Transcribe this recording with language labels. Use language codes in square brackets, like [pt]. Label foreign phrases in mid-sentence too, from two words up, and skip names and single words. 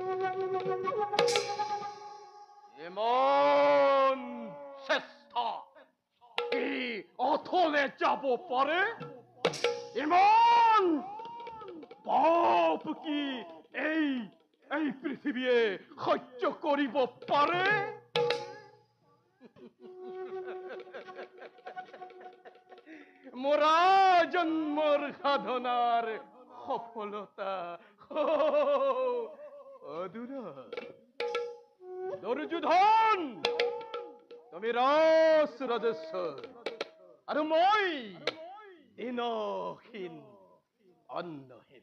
[as] এমন চেষ্টা কি অথলে যাব পারে? এমন পাপ কি এই এই পৃথিৱীয়ে সহ্য কৰিব পাৰে? মোরা জন্মর সাধনার সফলতা অধুরা। দুর্যোধন, তুমি রাস রাজেশ্বৰ আৰু মই দিনহীন অন্ন।